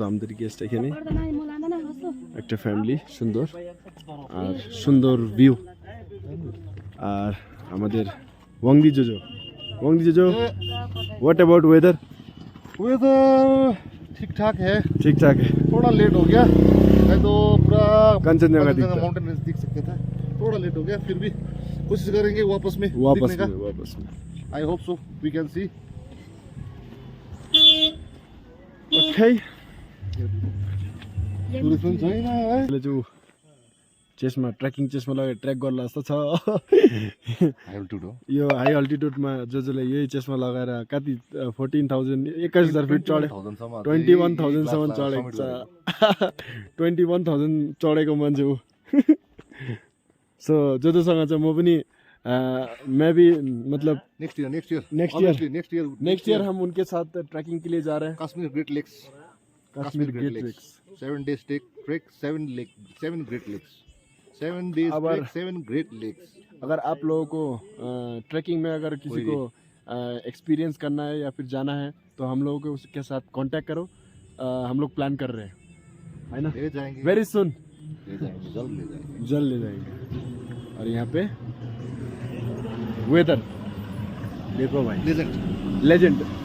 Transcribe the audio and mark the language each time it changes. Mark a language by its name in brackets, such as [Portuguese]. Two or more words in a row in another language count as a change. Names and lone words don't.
[Bangla] আমাদের গেস্ট এখানে একটা ফ্যামিলি সুন্দর আর সুন্দর ভিউ আর আমাদের ওয়াংদি জোজো [English] what about weather [Hindi] ठीक ठाक है थोड़ा लेट हो गया नहीं तो पूरा कंचनजंगा माउंटेन रेंज दिख सकता था थोड़ा लेट हो गया फिर भी कोशिश करेंगे वापस में [English] I hope so we can see Okay. [Hindi] जो [Nepali] चेस्टमा ट्रेकिङ चेस्टमा लगेर ट्रेक गर्ला जस्तो छ यो हाई अल्टिट्युडमा जसले यही चेस्टमा लगाएर कति 14,000 फिट चढे 21,000 सम्म चढेको छ 21,000 चढेको मान्छे हो सो जोसँग चाहिँ म पनि [Hindi] मैं भी मतलब नेक्स्ट ईयर हम उनके साथ ट्रैकिंग के लिए जा रहे हैं कश्मीर ग्रेट लेक्स 7 days ट्रैक 7 ग्रेट लेक्स 7 days ट्रैक 7 ग्रेट लेक्स अगर आप लोगों को ट्रैकिंग में अगर किसी को एक्सपीरियंस करना है या फिर जाना है तो हम लोगों को उसके साथ कांटेक्ट करो हम लोग प्लान कर रहे हैं है ना [English] very soon [Hindi] जल्द ले जाएंगे और यहाँ पे वेदर देखो भाई लेजेंड